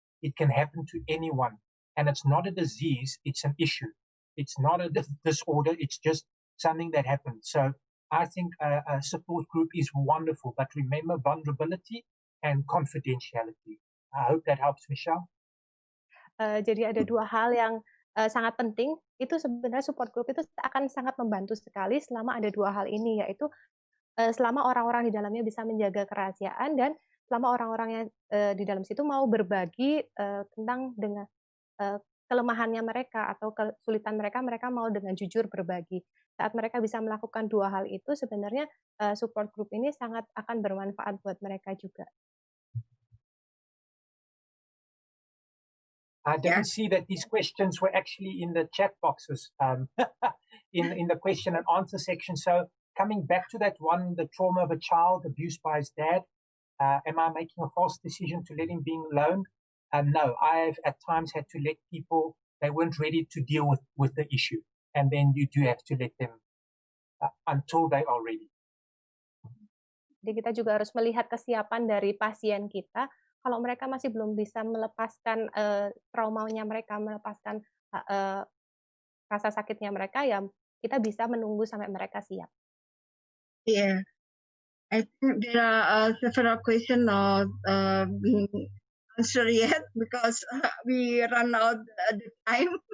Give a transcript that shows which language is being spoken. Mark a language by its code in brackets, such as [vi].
[en] It can happen to anyone. And it's not a disease, it's an issue. It's not a disorder, it's just something that happens. So I think a support group is wonderful, but remember vulnerability and confidentiality. I hope that helps, Michelle. [id] Jadi ada dua hal yang sangat penting, itu sebenarnya support group itu akan sangat membantu sekali selama ada dua hal ini, yaitu selama orang-orang di dalamnya bisa menjaga kerahasiaan dan selama orang-orang yang di dalam situ mau berbagi tentang dengan kelemahannya mereka atau kesulitan mereka mau dengan jujur berbagi. Saat mereka bisa melakukan dua hal itu, sebenarnya support group ini sangat akan bermanfaat buat mereka juga. [en] I didn't see that these questions were actually in the chat boxes, in the question and answer section. So coming back to that one, the trauma of a child abused by his dad, am I making a false decision to let him be alone? No, I've at times had to let people, they weren't ready to deal with the issue. And then you do have to let them until they are ready. [id] Jadi kita juga harus melihat kesiapan dari pasien kita. Kalau mereka masih belum bisa melepaskan traumanya mereka, melepaskan rasa sakitnya mereka, ya kita bisa menunggu sampai mereka siap. [en] Yeah, I think there are several questions not being answered yet because we run out the time.